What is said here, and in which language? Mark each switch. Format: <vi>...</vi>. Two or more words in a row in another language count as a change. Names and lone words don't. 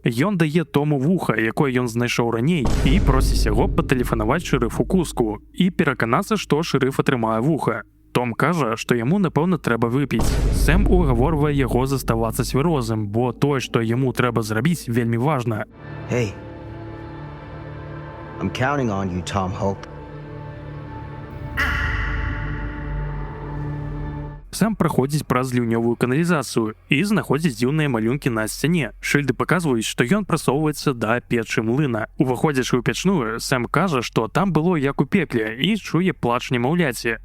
<be>Ён дае Тому вуха, якое ён знайшоў раней, і просіць яго патэлефанаваць шэрыфу Куску і пераканацца, што шэрыф атрымае вуха. Том кажа, што яму, напэўна, трэба выпіць. Сэм угаворвае яго заставацца цвярозым, бо тое, што яму трэба зрабіць, вельмі важна.</be> <en>Hey, I'm counting on you, Tom Hope.</en> <be>Сам праходзіць праз ліўнёвую каналізацыю і знаходзіць дзіўныя малюнкі на сцяне. Шыльды паказваюць, што ён прасоўваецца да печы млына. Уваходзячы ў печную, Сэм кажа, што там было як у пекле і чуе плач немаўляці.</be>